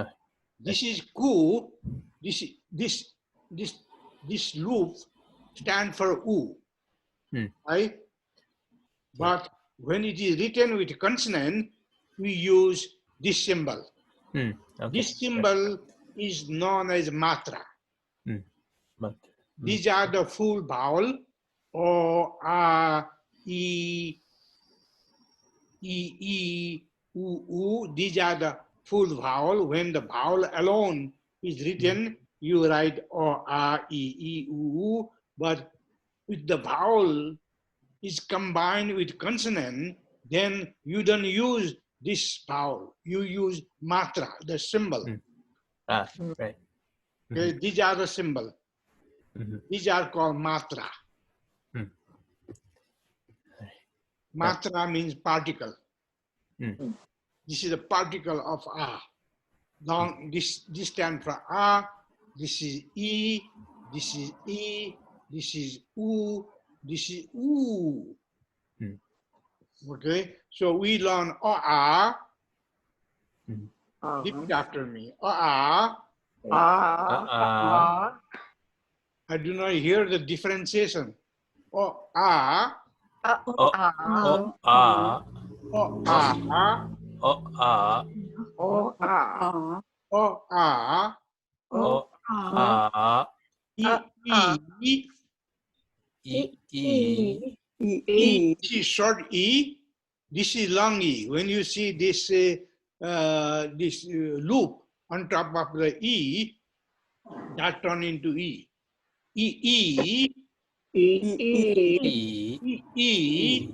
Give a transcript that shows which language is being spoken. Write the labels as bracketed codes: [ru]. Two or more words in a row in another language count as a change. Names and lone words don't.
[en] This is ku. This loop stand for u, Hmm. right? But when it is written with consonant, we use this symbol. Okay. This symbol is known as matra. Hmm. But, These are the full vowel, o, a, e, u. These are the full vowel. When the vowel alone is written, you write o, a, e, u. But if the vowel is combined with consonant, then you don't use this vowel. You use matra, the symbol. right. Okay, these are the symbol. Mhm. These are called matra. Hmm. Matra means particle. Hmm. This is a particle of a. Long, this stands for a. This is e. This is e. This is u. This is u. Hmm. Okay, so we learn o a. Mhm. Repeat after me. O a. I do not hear the differentiation. O a. O a O a. o a O a. o a E. E. e E. This is short E. This is long E. When you see this loop on top of the E, that turn into E. E. E. e E. E.